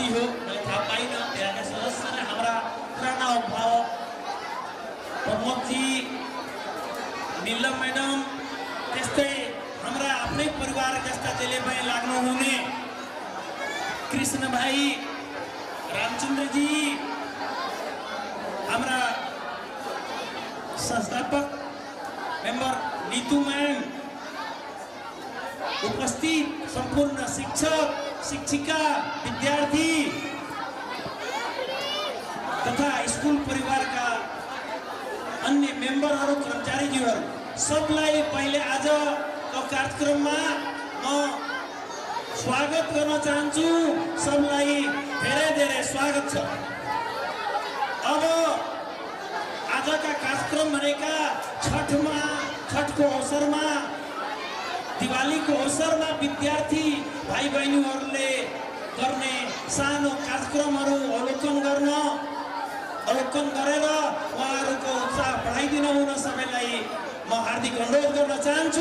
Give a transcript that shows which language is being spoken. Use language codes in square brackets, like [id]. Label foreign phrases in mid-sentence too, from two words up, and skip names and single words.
[ne] हो मैले थाहा पाइनँ, त्यहाँका सदस्य र हाम्रा पुराना अभिभावक प्रमोदजी, नीलम मैडम, त्यस्तै हाम्रा आफ्नै परिवार जस्ता जसले पनि लाग्नुहुने कृष्ण भाइ, रामचन्द्रजी, हाम्रा संस्थापक मेंबर नीतू मैम, उपस्थित संपूर्ण शिक्षक शिक्षिका विद्यार्थी तथा स्कूल परिवार का अन्य मेंबरहरू कर्मचारीज्यूहरू सबलाई पहिले आज को कार्यक्रम में म स्वागत गर्न चाहन्छु। सबलाई धेरै धेरै स्वागत छ। अब आज का कार्यक्रम भनेका छठको अवसरमा, दिवाली को अवसरमा विद्यार्थी भाइ बहिनीहरूले गर्ने सानो कार्यक्रमहरू अवलोकन गरेर उहाँहरूको उत्साह बढाइदिन हुन सबैलाई म हार्दिक अनुरोध गर्न चाहन्छु।